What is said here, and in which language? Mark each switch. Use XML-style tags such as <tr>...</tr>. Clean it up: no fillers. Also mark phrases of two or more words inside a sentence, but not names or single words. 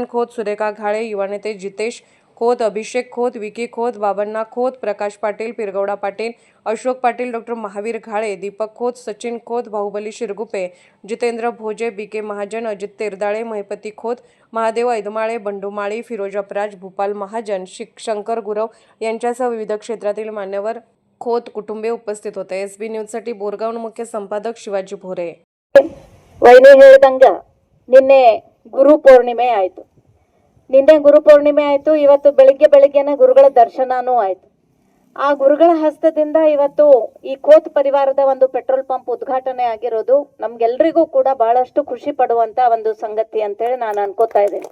<mr>खोत, सुरेखा घाळे, युवा नेते जितेश खोत, अभिषेक खोत, विकी खोत, बाबण्णा खोत, प्रकाश पाटील, पिरगौडा पाटील, अशोक पाटील, डॉक्टर महावीर घाळे, दीपक खोत, सचिन खोत, बाहुबली शिरगुपे, जितेंद्र भोजे, BK महाजन, अजित तेरदाळे, महिपती खोत, महादेव ऐदमाळे, बंडू माळी, फिरोज अपराज, भूपाल महाजन, शंकर गुरव यांच्यासह विविध क्षेत्रातील मान्यवर खोत कुटुंबीय उपस्थित होते. SB न्यूजसाठी बोरगाव मुख्य संपादक शिवाजी भोरे.</mr> <kn>ವೈನಿ ಹೇಳಿದಂಗ ನಿನ್ನೆ ಗುರುಪೂರ್ಣಿಮೆ ಆಯ್ತು. ಇವತ್ತು ಬೆಳಿಗ್ಗೆನೆ ಗುರುಗಳ ದರ್ಶನನೂ ಆಯ್ತು. ಆ ಗುರುಗಳ ಹಸ್ತದಿಂದ ಇವತ್ತು ಈ ಖೋತ್ ಪರಿವಾರದ ಒಂದು</kn> <en>petrol pump</en> <kn>ಉದ್ಘಾಟನೆ ಆಗಿರೋದು ನಮ್ಗೆಲ್ರಿಗೂ ಕೂಡ ಬಹಳಷ್ಟು ಖುಷಿ ಪಡುವಂತ ಒಂದು ಸಂಗತಿ ಅಂತೇಳಿ ನಾನು ಅನ್ಕೋತಾ ಇದ್ದೇನೆ.</kn>